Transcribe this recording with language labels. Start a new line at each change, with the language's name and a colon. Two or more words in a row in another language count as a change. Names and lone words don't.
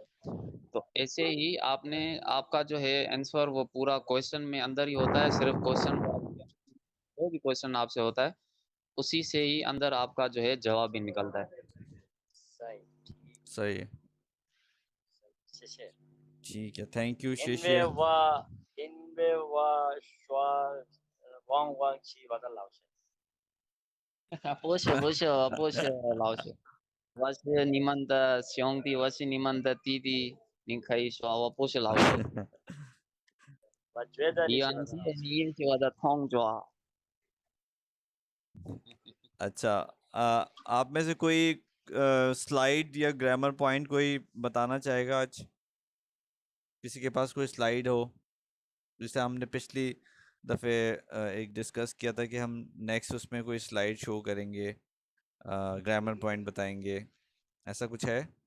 Hindi: तो ऐसे ही आपने आपका जो है आंसर वो पूरा क्वेश्चन में अंदर ही होता है, सिर्फ क्वेश्चन को आप जो भी क्वेश्चन आपसे होता है, उसी से ही अंदर आपका जो है जवाब भी निकलता है। सही सही है।
Chinese: 谢谢
Hindi: ठीक है,
English: thank you
Chinese: 因
Hindi: शिष्य।
Chinese: 为我说汪汪七我的老师不是不是不是老师，我是你们的兄弟，我是你们的弟弟，您可以说我不是老师。我觉得你李是我安杰，的老师你是我的同桌。
Hindi: अच्छा, आप में से कोई स्लाइड या
English: grammar point
Hindi: कोई बताना चाहेगा आज? किसी के पास कोई स्लाइड हो, जैसे हमने पिछली दफे एक डिस्कस किया था कि हम नेक्स्ट उसमें कोई
English: slide show
Hindi: करेंगे,
English: grammar point
Hindi: बताएंगे, ऐसा कुछ है?